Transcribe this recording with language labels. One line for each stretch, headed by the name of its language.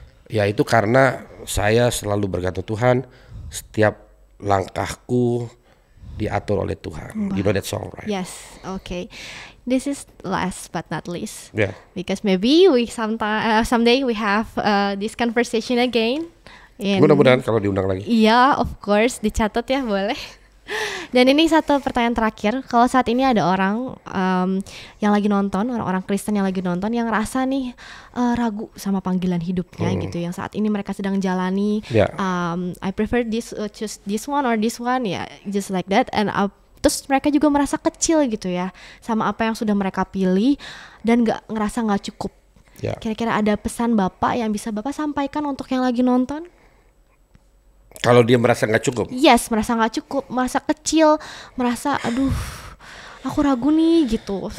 Indonesian: Ya itu karena saya selalu bergantung Tuhan. Setiap langkahku diatur oleh Tuhan.
English: You know that song, right? Yes, okay. This is last but not least. Because maybe we someday we have this conversation again.
Indonesian: Mudah-mudahan kalau diundang lagi. Iya,
English: of course,
Indonesian: dicatat ya, boleh. Dan ini satu pertanyaan terakhir. Kalau saat ini ada orang yang lagi nonton, orang-orang Kristen yang lagi nonton, yang rasa nih ragu sama panggilan hidupnya gitu, yang saat ini mereka sedang jalani.
English: I prefer choose this one or this one, ya, just like that.
Indonesian: And terus mereka juga merasa kecil gitu ya sama apa yang sudah mereka pilih dan ngerasa nggak cukup. Kira-kira ada pesan Bapak yang bisa Bapak sampaikan untuk yang lagi nonton? Kalau dia merasa nggak cukup? Yes, merasa nggak cukup, merasa kecil, merasa aduh, aku ragu nih gitu.